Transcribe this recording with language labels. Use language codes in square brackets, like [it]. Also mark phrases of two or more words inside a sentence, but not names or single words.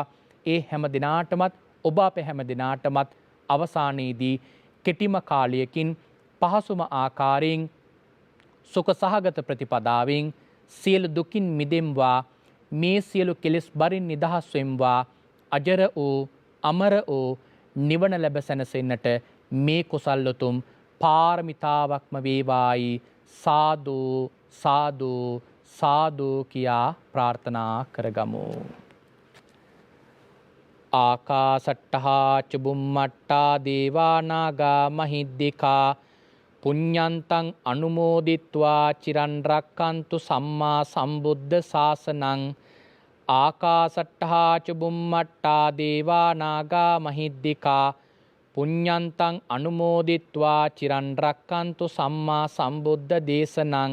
[si] ඒ හැම දිනාටමත් ඔබ අප හැම දිනාටමත් අවසානයේදී කෙටිම කාලයකින් පහසුම ආකාරයෙන් සුඛ සහගත ප්‍රතිපදාවෙන් සියලු දුකින් මිදෙම්වා මේ සියලු කෙලෙස් බරින් නිදහස් වෙම්වා අජර වූ අමර වූ නිවන ලැබ සැනසෙන්නට මේ කුසල් උතුම් පාරමිතාවක්ම වේවායි සාදු සාදු සාදු කියා ප්‍රාර්ථනා කරගමු. [pi] ආකාසට්ටහා චුම්මට්ටා දේවා නාග මහිද්దికා පුඤ්ඤන්තං අනුමෝදිත්වා චිරන් රැක්කන්තු සම්මා සම්බුද්ධ ශාසනං. ආකාසට්ටහා චුම්මට්ටා දේවා නාග මහිද්దికා පුඤ්ඤන්තං අනුමෝදිත්වා චිරන් රැක්කන්තු සම්මා සම්බුද්ධ දේශනං.